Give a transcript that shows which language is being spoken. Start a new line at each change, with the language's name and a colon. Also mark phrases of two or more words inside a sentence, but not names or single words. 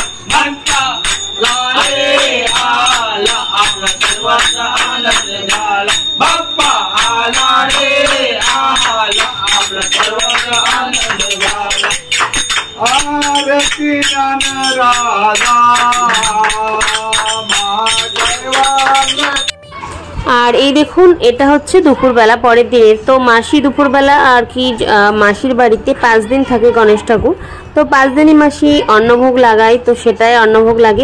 Marathi: म्हणता लाले आला आपला सर्वांचा आनंद झाला. बाप्पा आला रे आला आपला सर्वांचा आनंद झाला. आरती ज्ञान राधा
Bangla: আর এই দেখুন এটা হচ্ছে দুপুরবেলা পরের দিনের। তো মাসি দুপুরবেলা আর কি মাসির বাড়িতে 5 দিন থাকে গণেশ ঠাকুর। তো 5 দিনই মাসি অন্নভোগ লাগায়, তো সেটাই অন্নভোগ লাগে।